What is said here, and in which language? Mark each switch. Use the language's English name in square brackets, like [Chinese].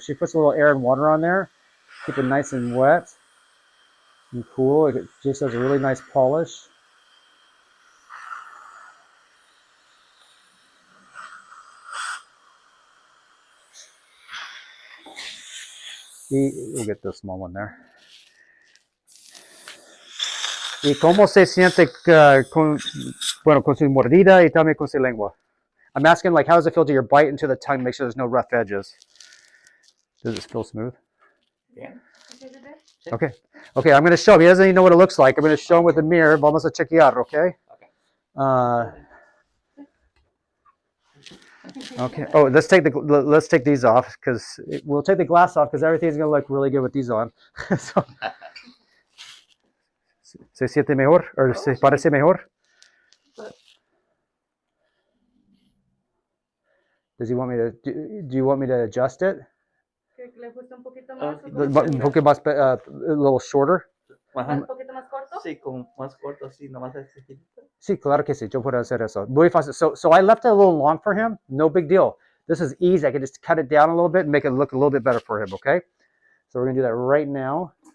[English] She puts a little air and water on there, keep it nice and wet and cool. It just does a really nice polish. We'll get the small one there. [Spanish] ¿Y cómo se siente con su mordida y también con su lengua? [English] I'm asking, like, how does it feel to your bite into the tongue? Make sure there's no rough edges. Does it feel smooth? Yeah. Okay. Okay, I'm going to show him. He doesn't even know what it looks like. I'm going to show him with the mirror. [Spanish] Vamos a chequear, [English] okay? Okay. Oh, let's take these off because we'll take the glass off because everything's going to look really good with these on. [Spanish] So, ¿se siente mejor? ¿O se parece mejor? [English] Does he want me to? Do you want me to adjust it? [Spanish] Un poquito más, [English] a little shorter. [Spanish] Un poquito más corto. Sí, como más corto, así, nomás este chiquito. Sí, claro que sí. Yo puedo hacer eso. Muy fácil. [English] So I left it a little long for him. No big deal. This is easy. I can just cut it down a little bit and make it look a little bit better for him. Okay. So we're gonna do that right now.